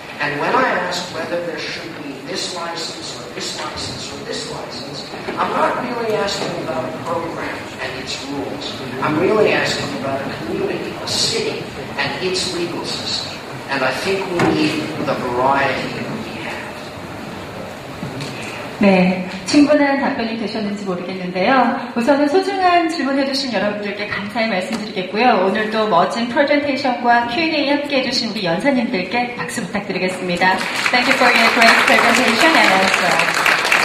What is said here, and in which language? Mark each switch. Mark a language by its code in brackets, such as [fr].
[en] And when I ask whether there should be this license or this license or this license, I'm not really asking about a program and its rules. I'm really asking about a community, a city, and its legal system. And I think we need the variety that we have. [ko] 네, 충분한 답변이 되셨는지 모르겠는데요. 우선은 소중한 질문해주신 여러분들께 감사의 말씀드리겠고요. 오늘도 멋진 프레젠테이션과 Q&A 함께해주신 우리 연사님들께 박수 부탁드리겠습니다. [en] Thank you for your great presentation and answer.